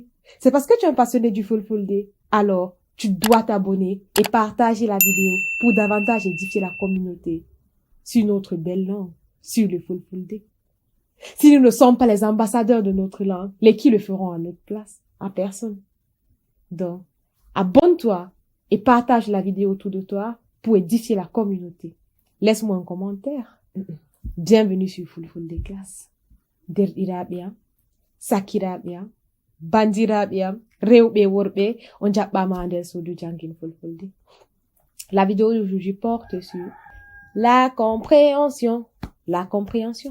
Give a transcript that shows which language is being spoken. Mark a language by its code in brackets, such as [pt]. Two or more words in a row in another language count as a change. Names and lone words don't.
[fr] C'est parce que tu es un passionné du Fulfulde. Alors, tu dois t'abonner et partager la vidéo pour davantage édifier la communauté sur notre belle langue, sur le Fulfulde. Si nous ne sommes pas les ambassadeurs de notre langue, les qui le feront à notre place? À personne. Donc, abonne-toi et partage la vidéo autour de toi pour édifier la communauté. Laisse-moi un commentaire. Bienvenue sur Fulfulde Class. [ff] Derɗiraɓe am, sakiraɓe am, bandiraɓe am, rewɓe worɓe, on jaɓɓama nder suudu jangin Fulfulde. [fr] La vidéo d'aujourd'hui porte sur la compréhension. La compréhension.